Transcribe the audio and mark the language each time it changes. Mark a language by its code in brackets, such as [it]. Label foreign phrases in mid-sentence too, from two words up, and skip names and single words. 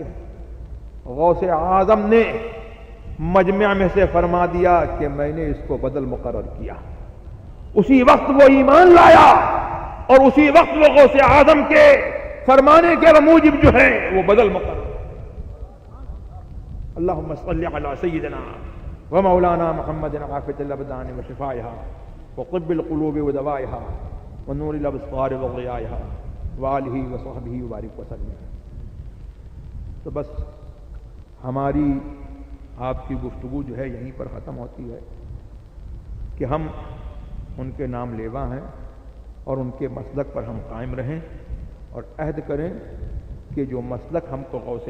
[ur] غوث اعظم نے مجمع میں سے فرما دیا کہ میں نے اس کو بدل مقرر کیا۔ اسی وقت وہ ایمان لایا اور اسی وقت وہ غوث اعظم کے فرمانے کے موجب جو ہے وہ بدل مقرر۔ [ar] اللہم صلی علی سیدنا و مولانا محمد عافیۃ الابدان و شفائها وطب القلوب و دوائها ونور الابصار و ضیائها وآلہ و صحبہ وبارک وسلم۔ [ur] تو بس ہماری آپ کی گفتگو جو ہے یہیں پر ختم ہوتی ہے کہ ہم ان کے نام لیوا ہیں اور ان کے مسلک پر ہم قائم رہیں اور عہد کریں کہ جو مسلک ہم کو غوث